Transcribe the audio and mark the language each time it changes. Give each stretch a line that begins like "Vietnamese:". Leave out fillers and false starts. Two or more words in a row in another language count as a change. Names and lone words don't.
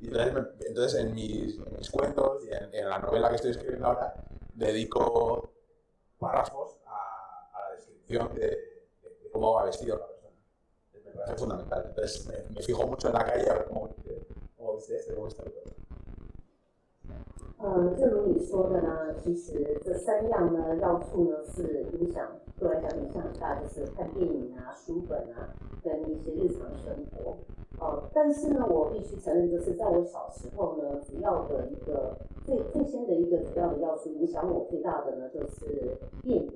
Spanish: Y entonces en mis cuentos y en la novela que estoy escribiendo ahora, dedico párrafos a la descripción de cómo va vestido la persona. Me parece fundamental. Entonces me fijo mucho en la calle a ver cómo viste este, cómo está el otro.
Chinese: 就如你说的呢，其实这三样呢要素呢是影响，对我来讲影响很大，就是看电影啊、书本啊，跟一些日常生活。但是呢，我必须承认，就是在我小时候呢，主要的一个最先的一个主要的要素，影响我最大的呢就是电影。